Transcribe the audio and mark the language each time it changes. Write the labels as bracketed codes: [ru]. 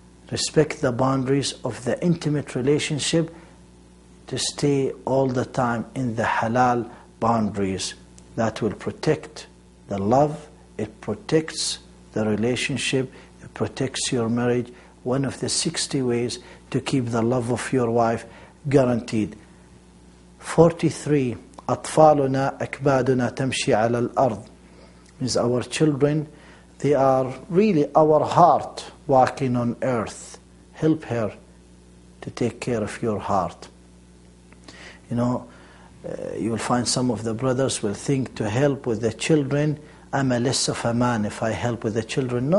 [en] Respect the boundaries of the intimate relationship to stay all the time in the halal boundaries. that will protect the love, it protects the relationship, it protects your marriage. One of the 60 ways to keep the love of your wife guaranteed. 43. [ar] أطفالنا أكبادنا تمشي على الأرض. [en] Means our children, they are really our heart walking on earth. Help her to take care of your heart. You know, you will find some of the brothers will think to help with the children, I'm a less of a man if I help with the children.